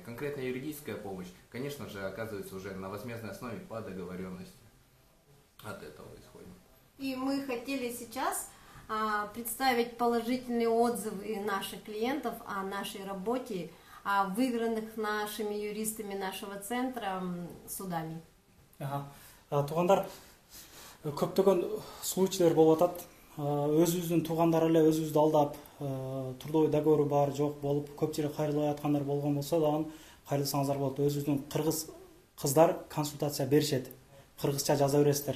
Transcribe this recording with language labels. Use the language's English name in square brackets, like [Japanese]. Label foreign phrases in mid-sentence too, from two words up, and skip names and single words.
[Russian] Конкретная юридическая помощь, конечно же, оказывается уже на возмездной основе по договоренности. От этого исходим. И мы хотели сейчас представить положительные отзывы наших клиентов о нашей работе, о выигранных нашими юристами нашего центра судами. [Kyrgyz] Туугандар, көптөгөн случайлар болуп атат. Өзүбүздүн туугандар эле өзүбүздү алдап, [Russian] трудовой договору [Kyrgyz] бар, жок болуп, көпчүлүк кайрылбай аткандар болгон болсо дагы кайрылсаңыздар болот. Өзүбүздүн кыргыз кыздар консультация беришет. Кыргызча жаза бересиздер.